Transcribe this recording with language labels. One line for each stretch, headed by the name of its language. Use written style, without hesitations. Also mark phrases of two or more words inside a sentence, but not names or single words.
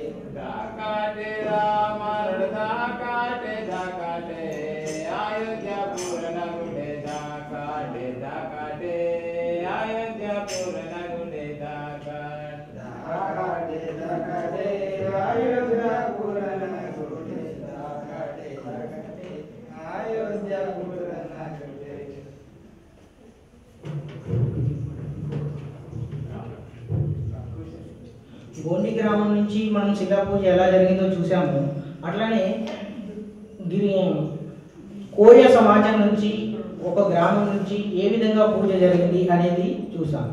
Gondi: दाकाटे राम दाकाटे दाकाटे अयोध्यापुर नगुडे दाकाटे दाकाटे अयोध्यापुर नगुडे दाकाट दाकाटे दाकाटे अयोध्यापुर नगुडे दाकाटे दाकाटे अयोध्यापुर नगुडे।
Telugu: గోండి గ్రామం నుంచి మనం శిలా పూజ ఎలా జరిగిందో చూసాము. అట్లానే కోయ సమాజం నుంచి ఒక గ్రామం నుంచి ఏ విధంగా పూజ జరిగింది అనేది చూసాము.